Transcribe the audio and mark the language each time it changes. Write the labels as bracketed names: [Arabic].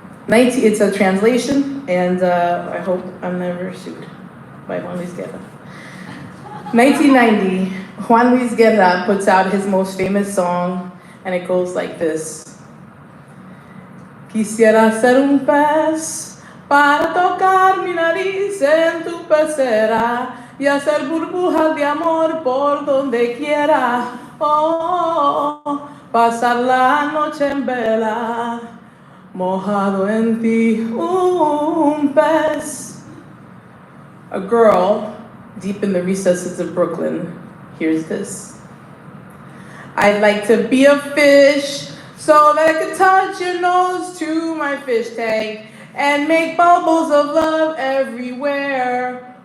[English] It's a translation, and I hope I'm never sued by Juan Luis Guerra. 1990, Juan Luis Guerra puts out his most famous song, and it goes like this. [Spanish] Quisiera ser un pez para tocar mi nariz en tu pecera y hacer burbujas de amor por donde quiera. Oh, pasar la noche en vela, mojado en ti, un pez. [English] A girl deep in the recesses of Brooklyn hears this. I'd like to be a fish so that I could touch your nose to my fish tank and make bubbles of love everywhere.